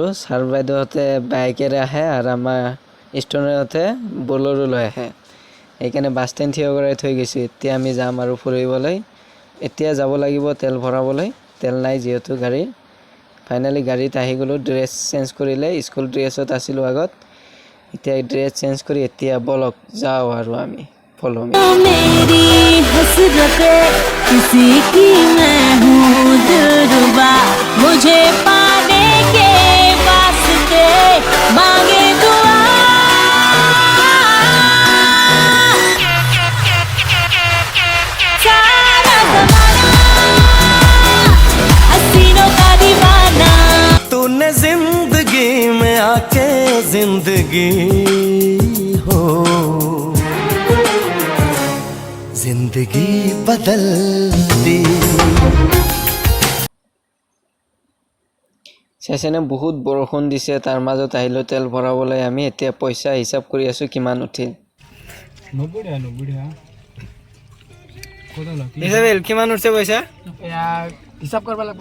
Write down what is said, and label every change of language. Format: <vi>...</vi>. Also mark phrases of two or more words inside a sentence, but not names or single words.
<as>ছাৰ বাইদেউহঁতে বাইকেৰে আহে আৰু আমাৰ ষ্টুডেণ্টহঁতে বলেৰো লৈ আহে, সেইকাৰণে</as> <en>bus stand</en> <as>থিয় কৰাই থৈ গৈছোঁ। এতিয়া আমি যাম আৰু ফুৰিবলৈ। এতিয়া যাব লাগিব তেল ভৰাবলৈ, তেল নাই যিহেতু গাড়ীৰ। ফাইনেলি গাড়ীত আহি গ'লোঁ।</as> <en>dress change</en> <as>কৰিলে, স্কুল ড্ৰেছত আছিলোঁ আগত। এতিয়া</as> <en>dress change</en> <as>কৰি এতিয়া বলক যাওঁ আৰু আমি</as> <en>follow me.</en> <hi>मेरी हसरते किसी की मैं हूँ दिलरुबा, मुझे पाने के वास्ते मांगे दुआ। सारा ज़माना हसीनों का दीवाना। तूने जिंदगी में आके जिंदगी हो जिंदगी बदल दी।</hi> <as>চাইছেনে বহুত বৰষুণ দিছে, তাৰ মাজত আহিলোঁ তেল ভৰাবলৈ আমি। এতিয়া পইচা হিচাপ কৰি আছোঁ কিমান উঠিল। ইসাবেল কিমান উঠছে পইচা? হিচাপ কৰিব লাগিব।</as>